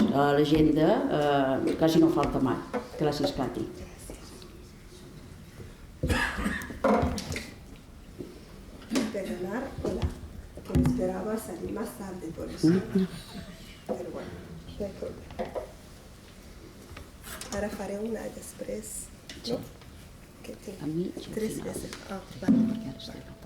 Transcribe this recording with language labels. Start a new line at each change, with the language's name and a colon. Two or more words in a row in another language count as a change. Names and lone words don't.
Catalan: A l'agenda quasi no falta mai. Gràcies, Cati.
Spanish: Perdonar, hola, que me esperaba salir más tarde por eso. Pero bueno, no hay problema.
Catalan: Ara faré una després, no? Que tinc 3 veces. Ah, vale.